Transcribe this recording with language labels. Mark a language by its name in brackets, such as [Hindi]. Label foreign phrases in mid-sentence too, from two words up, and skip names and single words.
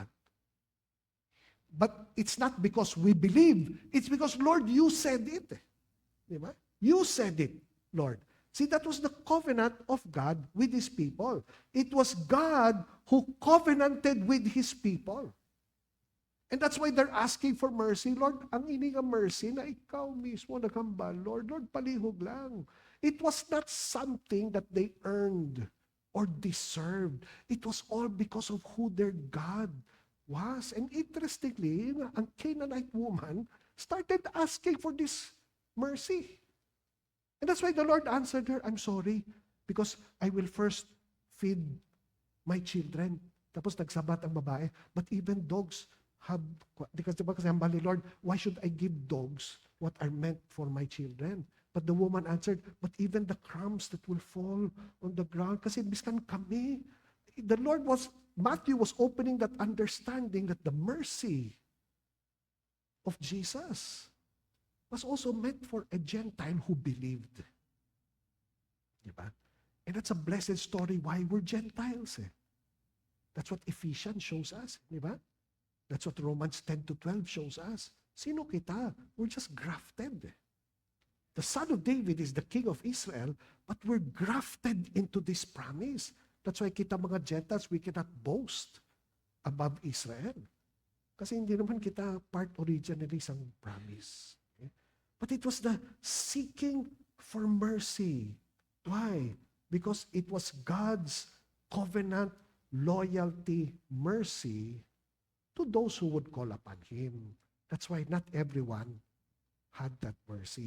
[English] But it's not because we believe. It's because, Lord, you said it. Diba? You said it, Lord. See, that was the covenant of God with His people. It was God who covenanted with His people. And that's why they're asking for mercy. Lord, [Hiligaynon] ang ininga mercy na ikaw mismo naghambal. Lord, palihog lang. [English] It was not something that they earned or deserved. It was all because of who their God was. And interestingly, ang Canaanite woman started asking for this mercy. And that's why the Lord answered her, I'm sorry, because I will first feed my children. [Hiligaynon] Tapos nagsabat ang babae, [English] but even dogs have, because [Hiligaynon] ang bali, [English] Lord, why should I give dogs what are meant for my children? But the woman answered, but even the crumbs that will fall on the ground, [Hiligaynon] kasi biskan kami. [English] The Lord Matthew was opening that understanding that the mercy of Jesus was also meant for a Gentile who believed. Diba? And that's a blessed story why we're Gentiles. That's what Ephesians shows us. Diba? That's what Romans 10-12 shows us. [Hiligaynon] Sino kita? [English] We're just grafted. The son of David is the king of Israel, but we're grafted into this promise. That's why [Hiligaynon] kita mga [English] Gentiles, we cannot boast above Israel. [Filipino] Kasi hindi naman kita [English] part originally [Filipino] sa promise. [English] Okay? But it was the seeking for mercy. Why? Because it was God's covenant loyalty, mercy to those who would call upon Him. That's why not everyone had that mercy.